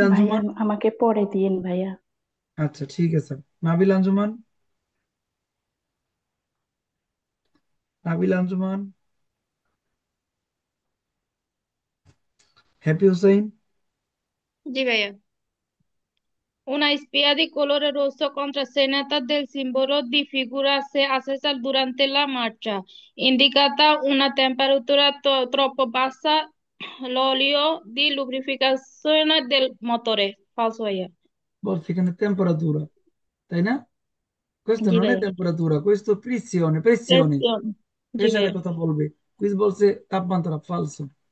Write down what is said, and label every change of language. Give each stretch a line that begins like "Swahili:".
Bangla: ভাইয়া আঞ্জুমান। আমাকে পরে দিয়েন ভাইয়া। আচ্ছা ঠিক আছে। নাবিল আঞ্জুমান, নাবিল আঞ্জুমান, হ্যাপি হুসাইন, জি ভাইয়া।
Italian: Una spia di colore rosso contrassegnata del simbolo di figura se accesa durante la marcia, indicata una temperatura troppo bassa, l'olio di lubrificazione del motore. Falso ভাইয়া।
Bangla: বলছে এখানে টেম্পারেচার, তাই না?
Italian: Questo
Bangla: জি
Italian: non è
Bangla: ভাইয়া।
Italian: temperatura, questo pressione, pressione, Pressione। জি
Bangla: প্রেসারের ভাইয়া। কথা বলবে। কুইজ বলছে তাপমাত্রা, falso।